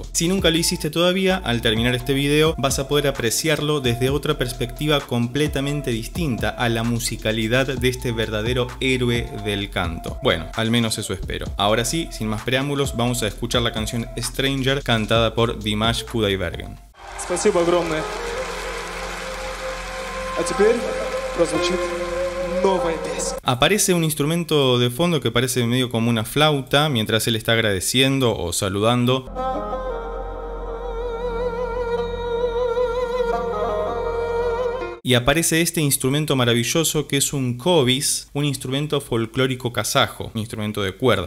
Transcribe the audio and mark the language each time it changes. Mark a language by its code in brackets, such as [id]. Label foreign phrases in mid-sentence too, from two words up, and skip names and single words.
[es] Si nunca lo hiciste todavía, al terminar este video vas a poder apreciarlo desde otra perspectiva completamente distinta a la musicalidad de este verdadero héroe del canto. Bueno, al menos eso espero. Ahora sí, sin más preámbulos, vamos a escuchar la canción Stranger cantada por Dimash Kudaibergen. [ru] Спасибо огромное. А теперь прозвучит новая песня. [es] Aparece un instrumento de fondo que parece medio como una flauta mientras él está agradeciendo o saludando. Y aparece este instrumento maravilloso que es un kobis, un instrumento folclórico kazajo, un instrumento de cuerda.